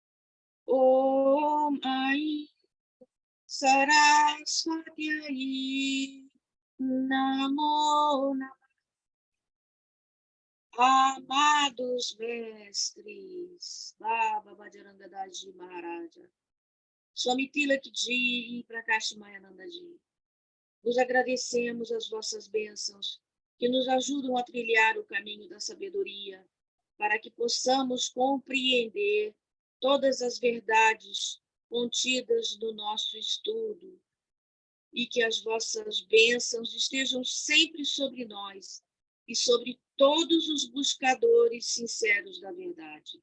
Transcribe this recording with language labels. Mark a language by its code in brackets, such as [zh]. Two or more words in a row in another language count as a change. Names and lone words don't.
[sa] ॐ ऐं सरस्वती नमो नमो. [pt] Amados mestres, Baba Bhajarangadaji Maharaja, Swami Tilakji e Prakash Mayanandaji, vos agradecemos as vossas bênçãos que nos ajudam a trilhar o caminho da sabedoria, para que possamos compreender todas as verdades contidas no nosso estudo, e que as vossas bênçãos estejam sempre sobre nós e sobre todos os buscadores sinceros da verdade.